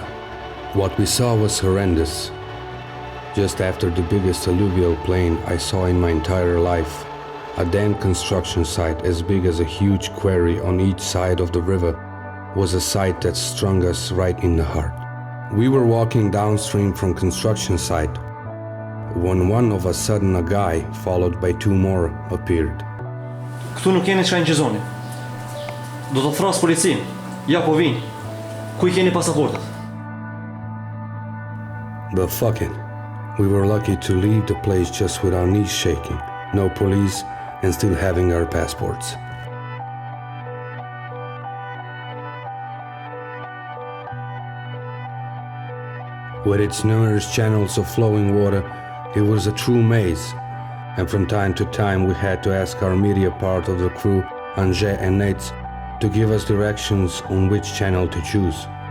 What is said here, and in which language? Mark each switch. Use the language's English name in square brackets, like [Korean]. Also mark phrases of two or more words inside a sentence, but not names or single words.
[English] What we saw was horrendous. Just after the biggest alluvial plain I saw in my entire life, a dam construction site as big as a huge quarry on each side of the river was a sight that strung us right in the heart. We were walking downstream from construction site when one of a sudden a guy, followed by two more, appeared. [Albanian] Këtu nuk keni çfarë ngjizoni. Do të thras policin. Ja po vin. Ku I keni pasaportat? [English] But fuck it. We were lucky to leave the place just with our knees shaking, no police, and still having our passports. With its numerous channels of flowing water, it was a true maze, and from time to time we had to ask our media part of the crew, Anje and Nates, to give us directions on which channel to choose.